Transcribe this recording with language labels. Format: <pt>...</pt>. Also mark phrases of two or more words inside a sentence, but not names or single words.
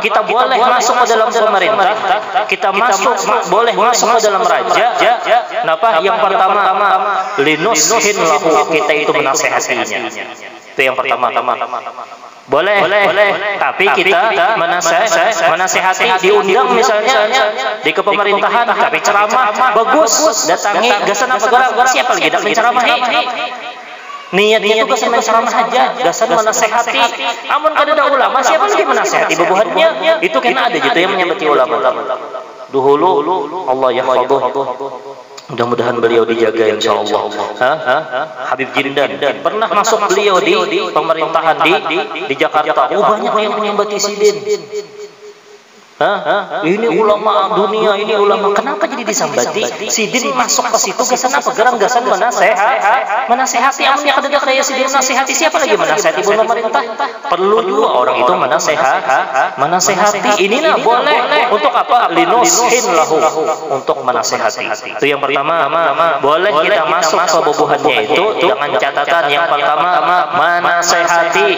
<id>Kita boleh masuk ke dalam pemerintah. Kita boleh masuk ke dalam raja. Kenapa? Yang pertama,</id> <ar>لننصح له,</ar> <id>kita itu menasehatinya. Itu yang pertama. Boleh. Tapi kita menasehati, diundang misalnya di kepemerintahan,</id> <bjn>tapi ceramah bagus, datangi gasan apa gerak, siapa lagi dak menceramahi. Niatnya itu gasan menceramah aja, gasan menasehati. Amun kada ada ulama, siapa lagi menasehati bebuhannya? Itu kena ada gitu yang menyambati ulama.</bjn> <id>Dahulu</id> <ar>الله يحفظه.</ar> <id>Mudah-mudahan beliau dijaga insyaallah. Habib Jindan pernah masuk beliau di pemerintahan di Jakarta.</id> <bjn>Banyak yang menyambati sidin. Ini ulama dunia, ini ulama. Kenapa jadi disambati? Sidin masuk ke situ gasan apa gerang, gasan menasehati. Amunnya kada ada kayak sidin menasehati,</bjn> <id>siapa lagi menasehati pemerintah? Perlu juga orang itu menasehati. Inilah boleh. Untuk apa?</id> <ar>لننصح له,</ar> <id>untuk menasehati. Itu yang pertama.</id> <bjn>Boleh kita masuk ke bebuhannya itu dengan catatan yang pertama menasehati.</bjn>